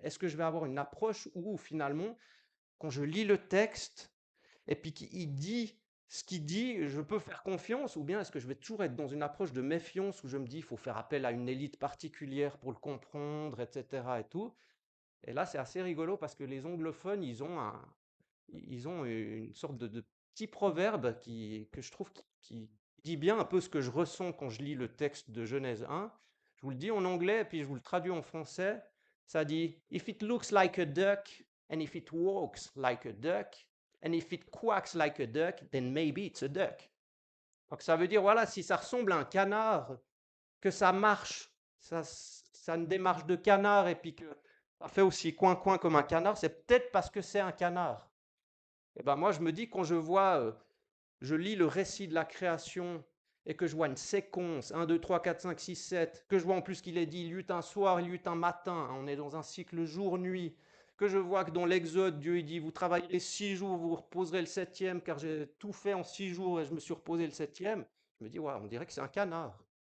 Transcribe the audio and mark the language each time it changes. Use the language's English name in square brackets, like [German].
[French] Est-ce que je vais avoir une approche où finalement, quand je lis le texte, et puis qu'il dit ce qu'il dit, je peux faire confiance, ou bien est-ce que je vais toujours être dans une approche de méfiance où je me dis il faut faire appel à une élite particulière pour le comprendre, etc. et tout. Et là, c'est assez rigolo parce que les anglophones, ils ont une sorte de petit proverbe que je trouve qui dit bien un peu ce que je ressens quand je lis le texte de Genèse 1. Je vous le dis en anglais et puis je vous le traduis en français. Ça dit [English] If it looks like a duck and if it walks like a duck and if it quacks like a duck, then maybe it's a duck. [French] Donc ça veut dire voilà, si ça ressemble à un canard, que ça marche, ça a une démarche de canard et puis que ça fait aussi coin-coin comme un canard, c'est peut-être parce que c'est un canard. Et ben moi, je me dis, quand je lis le récit de la création et que je vois une séquence, 1, 2, 3, 4, 5, 6, 7, que je vois en plus qu'il est dit, il y eut un soir, il y eut un matin, on est dans un cycle jour-nuit, que je vois que dans l'Exode, Dieu il dit, vous travaillerez 6 jours, vous vous reposerez le septième, car j'ai tout fait en 6 jours et je me suis reposé le septième, je me dis, ouais, on dirait que c'est un canard.